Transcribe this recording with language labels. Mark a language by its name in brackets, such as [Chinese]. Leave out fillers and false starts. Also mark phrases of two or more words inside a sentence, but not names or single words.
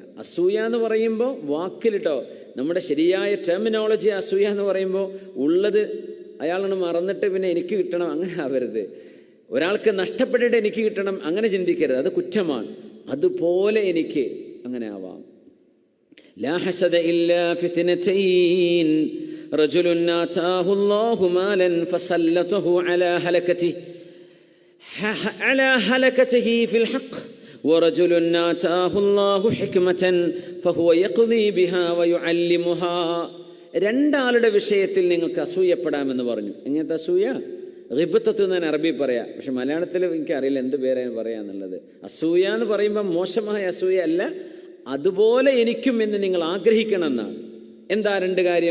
[Malayalam] അസൂയ എന്ന് പറയുമ്പോൾ വാക്കിലിട്ടോ, നമ്മുടെ ശരിയായ ടെർമിനോളജി അസൂയ എന്ന് പറയുമ്പോൾ ഉള്ളത് അയാളാണ് മറന്നിട്ട് പിന്നെ എനിക്ക് കിട്ടണം, അങ്ങനെ ആവരുത്. ഒരാൾക്ക് നഷ്ടപ്പെട്ടിട്ട് എനിക്ക് കിട്ടണം, അങ്ങനെ ചിന്തിക്കരുത്, അത് കുറ്റമാണ്. അതുപോലെ എനിക്ക് അങ്ങനെ ആവാം. [Arabic] لا حسد إلا في 2 رجل آتاه الله مالا فسلطه على هلكته في الحق ورجل آتاه الله حكمة فهو يقضي بها ويعلمها. [Malayalam] 2 ആളുടെ വിഷയത്തിൽ നിങ്ങൾക്ക് അസൂയപ്പെടാമെന്ന് പറഞ്ഞു. എങ്ങനത്തെ അസൂയ? ഗിബ്തത്ത് എന്ന് അറബി പറയാം, പക്ഷെ മലയാളത്തിൽ എനിക്കറിയില്ല എന്ത് പേരാണ് പറയാന്നുള്ളത്. അസൂയ എന്ന് പറയുമ്പോൾ മോശമായ അസൂയ അല്ല, അതുപോലെ എനിക്കും എന്ന് നിങ്ങൾ ആഗ്രഹിക്കണം എന്നാണ്. എന്താ 2 കാര്യം?